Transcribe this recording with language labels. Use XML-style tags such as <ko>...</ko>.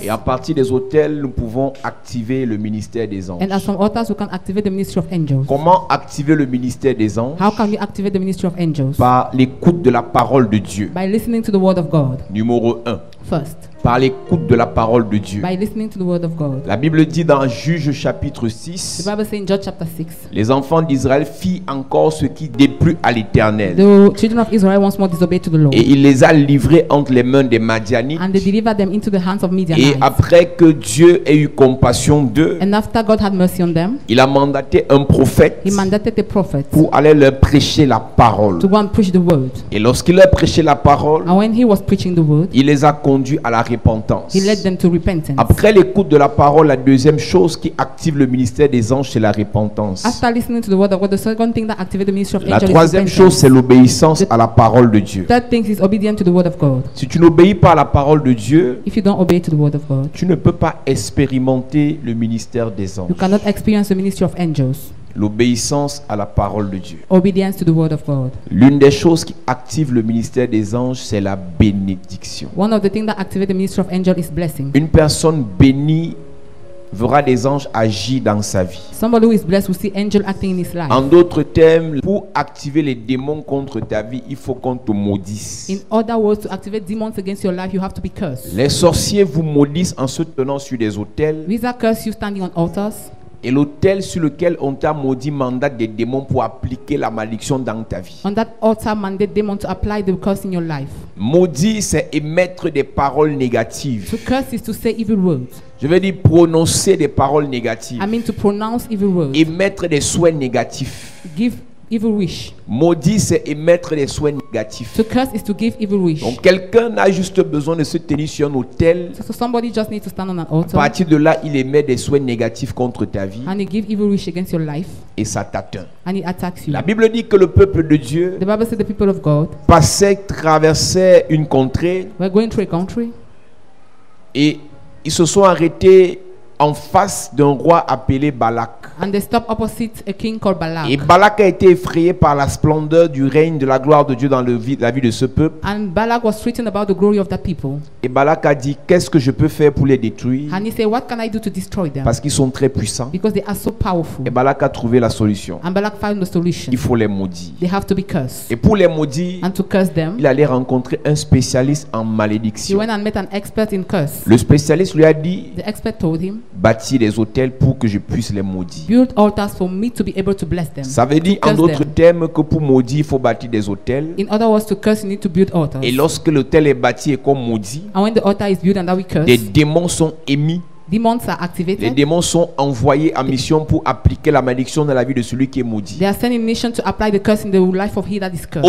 <fr>Et à partir des autels, nous pouvons activer le ministère des anges.</fr> <en>And as from altars, we can activate the ministry of angels.</en> <fr>Comment activer le ministère des anges?</fr> <en>How can we activate the ministry of angels?</en> <fr>Par l'écoute de la parole de Dieu.</fr> <en>By listening to the word of God.</en> <fr>Numéro 1.</fr> <en>First,</en> <fr>Par l'écoute de la parole de Dieu.</fr> <en>by listening to the word of God.</en> <fr>La Bible dit dans Juge chapitre</fr> <en>The</en> <fr>6,</fr> <en>Bible says in Judges chapter 6,</en> <fr>les enfants d'Israël firent encore ce qui déplut à l'Éternel.</fr> <en>the children of Israel once more disobeyed to the Lord.</en> <fr>Et il les a livrés entre les mains des Madianites.</fr> <en>And they delivered them into the hands of</en> <fr>Et</fr> <en>Midianites.</en> <fr>après que Dieu ait eu compassion d'eux,</fr> <en>And after God had mercy on them,</en> <fr>il a mandaté un prophète</fr> <en>he mandated a prophet</en> <fr>pour aller leur prêcher la parole.</fr> <en>to go and preach the word.</en> <fr>Et lorsqu'il leur prêchait la parole,</fr> <en>And when he was preaching the word,</en> <fr>il les a conduits à la repentance.</fr> <en>He led them to repentance.</en> <fr>Après l'écoute de la parole, la deuxième chose qui active le ministère des anges, c'est la repentance.</fr> <en>After listening to the word of God, the second thing that activates the ministry of</en> <fr>La</fr> <en>angels is</en> <fr>troisième chose,</fr> <en>repentance.</en> <fr>c'est l'obéissance à la parole de Dieu.</fr> <en>Third thing is obedient to the word of God.</en> <fr>Si tu n'obéis pas à la parole de Dieu,</fr> <en>If you don't obey to the word of God,</en> <fr>tu ne peux pas expérimenter le ministère des anges.</fr> <en>you cannot experience the ministry of angels.</en> <fr>L'obéissance à la parole de Dieu.</fr> <en>Obedience to the word of God.</en> <fr>L'une des choses qui active le ministère des anges, c'est la bénédiction.</fr> <en>One of the things that activate the ministry of angels is blessing.</en> <fr>Une personne bénie verra des anges agir dans sa vie.</fr> <en>Somebody who is blessed will see angel acting in his life.</en> <fr>En d'autres termes, pour activer les démons contre ta vie, il faut qu'on te maudisse.</fr> <en>In other words, to activate demons against your life, you have to be cursed.</en> <fr>Les sorciers vous maudissent en se tenant sur des autels.</fr> <en>Wizards curse you standing on altars.</en> <fr>Et l'autel sur lequel on t'a maudit mandate des démons pour appliquer la malédiction dans ta vie.</fr> <en>On that altar mandate demon to apply the curse in your life.</en> <fr>Maudit, c'est émettre des paroles négatives.</fr> <en>To curse is to say evil words.</en> <fr>Je veux dire prononcer des paroles négatives.</fr> <en>I mean to pronounce evil words.</en> <fr>Émettre des souhaits négatifs.</fr> <en>Give evil wish.</en> <fr>Maudit, c'est émettre des souhaits négatifs.</fr> <en>To curse is to give evil wish.</en> <fr>Donc quelqu'un a juste besoin de se tenir sur un autel.</fr> <en>So somebody just needs to stand on an</en> <fr>À</fr> <en>altar</en> <fr>partir de là, il émet des souhaits négatifs contre ta vie</fr> <en>and he give evil wish against your life</en> <fr>et ça t'atteint.</fr> <en>and he attacks you.</en> <fr>La Bible dit que le peuple de Dieu</fr> <en>The Bible says the people of God</en> <fr>traversait une contrée</fr> <en>were going through a country</en> <fr>et ils se sont arrêtés en face d'un roi appelé Balak.</fr> <en>and they stopped opposite a king called</en> <fr>Et</fr> <en>Balak.</en> <fr>Balak a été effrayé par la splendeur du règne de la gloire de Dieu dans la vie de ce peuple.</fr> <en>And Balak was frightened about the glory of that people.</en> <fr>Et Balak a dit, qu'est-ce que je peux faire pour les détruire?</fr> <en>And he said, what can I do to destroy them?</en> <fr>Parce qu'ils sont très puissants.</fr> <en>Because they are so powerful.</en> <fr>Et Balak a trouvé la solution.</fr> <en>And Balak found the solution.</en> <fr>Il faut les maudire.</fr> <en>They have to be cursed.</en> <fr>Et pour les maudire,</fr> <en>And to curse them,</en> <fr>il allait rencontrer un spécialiste en</fr> <en>he</en> <fr>malédiction.</fr> <en>went and met an expert in curse.</en> <fr>Le spécialiste lui a dit,</fr> <en>The expert told him,</en> <fr>bâtis des hôtels pour que je puisse les maudire.</fr> <en>build altars for me to be able to bless them.</en> <fr>Ça veut dire</fr> <en>To</en> <fr>en</fr> <en>curse</en> <fr>d'autres</fr> <en>them.</en> <fr>termes que pour maudire, il faut bâtir des hôtels.</fr> <en>In other words, to curse, you need to build altars.</en> <fr>Et lorsque l'hôtel est bâti et qu'on maudit,</fr> <en>And when the altar is built and that we curse,</en> <fr>des démons sont émis.</fr> <en>demons are</en> <fr>Les</fr> <en>activated.</en> <fr>démons sont envoyés en mission pour appliquer la malédiction dans la vie de celui qui est maudit.</fr> <en>They are sending nation to apply the curse in the life of he that is cursed.</en>